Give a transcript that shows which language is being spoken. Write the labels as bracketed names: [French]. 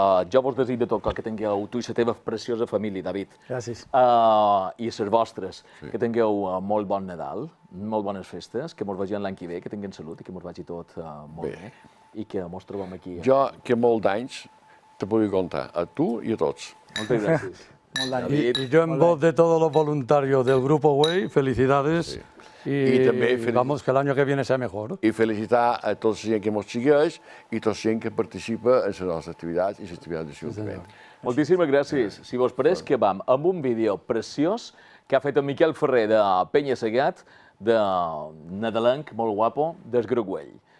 [Catalan] Jo vos desitjo tot el que tingueu, tu i la teva preciosa família, David. Gràcies. I les vostres, que tingueu molt bon Nadal, molt bones festes, que mos vegem l'any que ve, que tinguem salut i que mos vagi tot molt bé. I que mos trobem aquí. Jo, que molts d'anys, te puc contar a tu i a tots. Moltes gràcies. [Spanish] Y yo en voz de todos los voluntarios del Grupo Güell, felicidades. Y [Catalan] també [Spanish] vamos, que el año que viene sea mejor. [Catalan] I felicitar a tota la gent que ens segueix i tota la gent que participa en les nostres activitats i les activitats de l'Ajuntament. Moltíssimes gràcies. Si vos pareix que vam amb un vídeo preciós que ha fet en Miquel Ferrer de Penya Segat, de nadalenc, molt guapo, del Grup Güell.